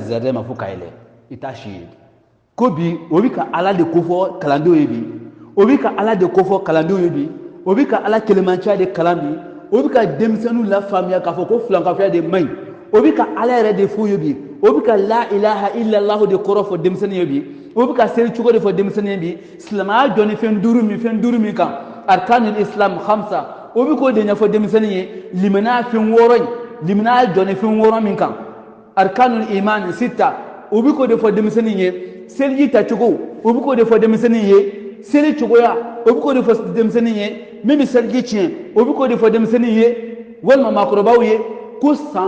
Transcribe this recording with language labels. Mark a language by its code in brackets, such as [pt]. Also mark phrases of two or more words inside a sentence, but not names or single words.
[bm] zɛrɛrɛ ma fo ka yɛlɛ i t'a si ye ko bi o bɛ ka ala de kofɔ kalandenw ye bi o bɛ ka ala de kofɔ kalandenw ye bi o bɛ ka ala kelenciya de kalan bi o bɛ ka denmisɛnninw lafaamuya k'a fɔ ko filankafoya de man ɲi o bɛ ka ala yɛrɛ de f'u ye bi o bɛ ka [ar] لا إله إلا الله [bm] de kɔrɔ fɔ denmisɛnnin ye bi o bɛ ka seli cogo de fɔ denmisɛnnin ye bi silamɛya jɔ ni fɛn duuru min kan [ar] أركان الإسلام خمسة [bm] o bɛ k'o de ɲɛfɔ denmisɛnnin ye limaniya fɛn 6 in limaniya jɔ ni fɛn 6 min kan [ar] أركان الإيمان ستة [bm] o bɛ k'o de fɔ denmisɛnnin ye seliji tacogo o bɛ k'o de fɔ denmisɛnnin ye seli cogoya o bɛ k'o de fɔ denmisɛnnin ye min bɛ seliji tiɲɛ o bɛ k'o de fɔ denmisɛnnin ye walima maakɔrɔbaw ye ko san